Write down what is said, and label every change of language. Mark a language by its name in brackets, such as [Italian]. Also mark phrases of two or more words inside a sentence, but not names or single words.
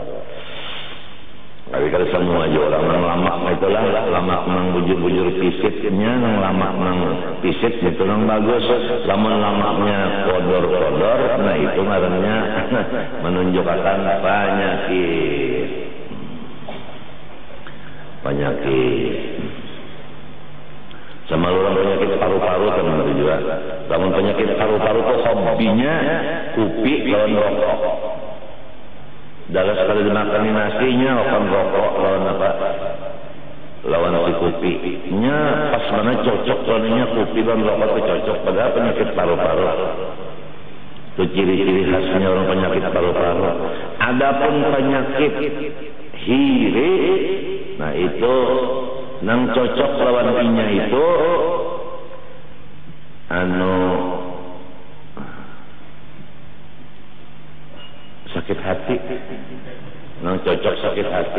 [Banjar] Tapi kalau semua aja orang yang lamak itulah, lamak nang bujur-bujur pisitnya, nang lamak nang pisit itu nang bagus. Lamun lamaknya kodor-kodor, nah itu ngarannya menunjukkan penyakit. Sama orang penyakit paru-paru kan benar juga. Namun penyakit paru-paru itu hobinya kupi lawan rokok. Dalam sekali dimakan nasinya akan rokok lawan apa? Lawan si kupi. Nya pas mana cocok lawannya kupi lawan rokok itu cocok. Padahal penyakit paru-paru. Itu ciri-ciri khasnya orang penyakit paru-paru. Adapun penyakit hiri, nah itu nang cocok lawan inya itu sakit hati. Nang cocok sakit hati.